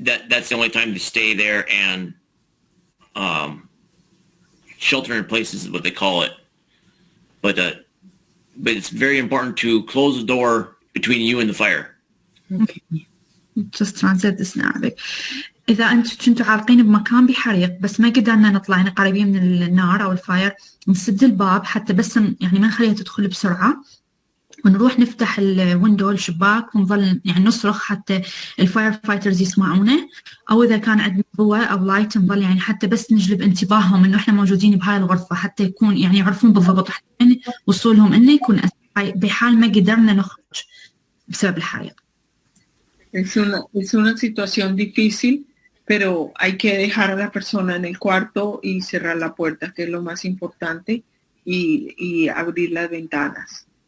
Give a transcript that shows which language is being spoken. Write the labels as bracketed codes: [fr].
[en] That's the only time to stay there and shelter in place is what they call it. But it's very important to close the door between you and the fire. Okay. Just translate this in Arabic. [ar] إذا أنتم كنتوا عالقين بمكان بحريق بس ما قدرنا نطلع يعني قريبين من النار أو الفاير، نسد الباب حتى بس يعني ما نخليها تدخل بسرعة، ونروح نفتح الويندو الشباك ونظل يعني نصرخ حتى الفاير فايترز يسمعونا، أو إذا كان عندنا ضوء أو لايت نظل يعني حتى بس نجلب انتباههم إنه إحنا موجودين بهاي الغرفة حتى يكون يعني يعرفون بالضبط حتى وصولهم إنه يكون بحال ما قدرنا نخرج بسبب الحريق. [es] Es una situación difícil, pero hay que dejar a la persona en el cuarto y cerrar la puerta, que es lo más importante, y abrir las ventanas.